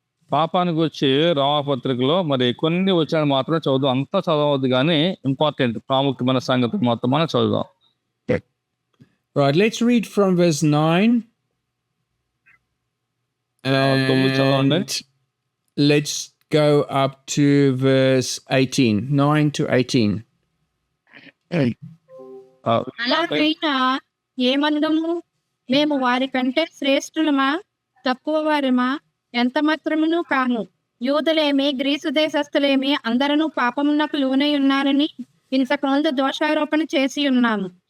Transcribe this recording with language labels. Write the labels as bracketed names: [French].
[Telugu] పాపాన్ని గురించి రామపత్రికలో మరి కొన్ని వచనాలు మాత్రం చదువుదాం. అంతా చదవద్దు, కానీ ఇంపార్టెంట్ ప్రాముఖ్యమైన సంగతి మొత్తం మనం చదువుదాం. [English] Right, let's read from verse 9. And let's go up to verse 18, 9 to 18. [Telugu] అలాగైనా ఏమందము, మేము వారి కంటే శ్రేష్ఠులమా, తక్కువ వారమా? ఎంత మాత్రమును కాము. యూదులేమి గ్రీసు దేశస్థులేమి అందరూ పాపమునకు లోనై ఉన్నారని ఇంతకుముందు దోషారోపణ చేసి ఉన్నాము.